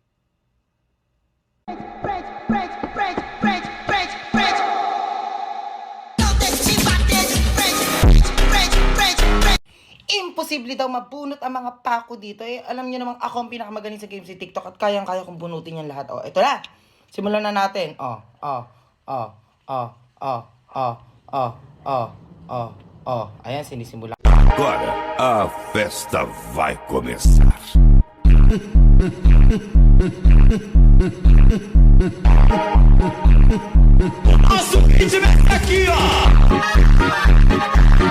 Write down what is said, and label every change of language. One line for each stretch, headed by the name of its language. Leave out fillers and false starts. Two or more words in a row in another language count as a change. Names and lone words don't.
Filipino: Imposible daw mabunot ang mga pako dito. Eh, alam niyo namang ako ang pinakamagaling sa game si TikTok at kayang-kaya kong bunutin yan lahat. Oh, ito na. Simulan na natin. Ayan, sinisimula.
Portuguese: Agora a festa vai começar. A suíte aqui, ó!